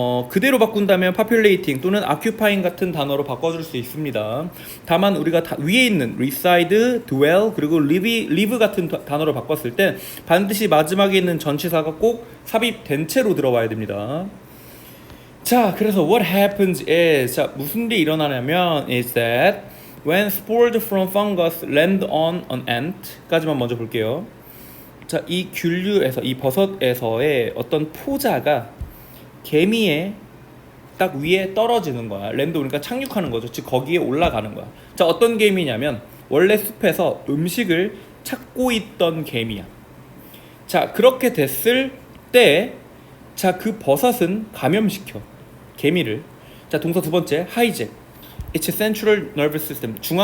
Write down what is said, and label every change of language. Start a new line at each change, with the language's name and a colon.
Korean: 그대로 바꾼다면 populating 또는 occupying 같은 단어로 바꿔줄 수 있습니다. 다만 우리가 위에 있는 reside, dwell 그리고 live 같은 단어로 바꿨을 때 반드시 마지막에 있는 전치사가 꼭 삽입된 채로 들어와야 됩니다. 자, 그래서
English: what happens is,
Korean: 자, 무슨 일이 일어나냐면
English: is that when spores from fungus land on an ant
Korean: 까지만 먼저 볼게요. 자, 이 균류에서, 이 버섯에서의 어떤 포자가 개미의 딱 위에 떨어지는 거야. 랜드 오니까 착륙하는 거죠. 즉 거기에 올라가는 거야. 자, 어떤 개미냐면 원래 숲에서 음식을 찾고 있던 개미야. 자, 그렇게 됐을 때, 자, 그 버섯은 감염시켜 개미를. 자, 동사 두 번째 hijack.
English: It's a central nervous system.